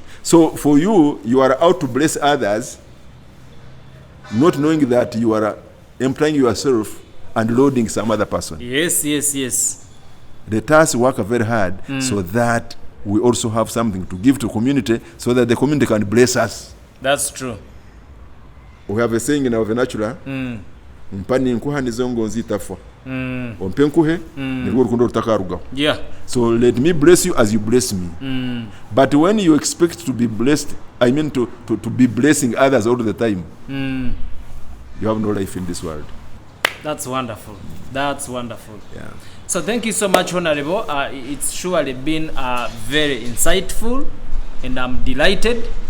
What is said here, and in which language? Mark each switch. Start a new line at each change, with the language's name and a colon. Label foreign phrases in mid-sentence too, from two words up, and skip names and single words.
English: So for you, you are out to bless others, not knowing that you are employing yourself and loading some other person. Yes, yes, yes. Let us work very hard so that we also have something to give to community, so that the community can bless us. That's true. We have a saying in our vernacular,
Soga: mpani nkuha nizongo nzitafwa.
Nyankole: Ompe nkuhe nirwo rukundo rutakarugaho.
English: Yeah. So let me bless you as you bless me. But when you expect to be blessed, I mean to be blessing others all the time, you have no life in this world. That's wonderful. That's wonderful. Yeah. So thank you so much, Honorable. It's surely been very insightful, and I'm delighted.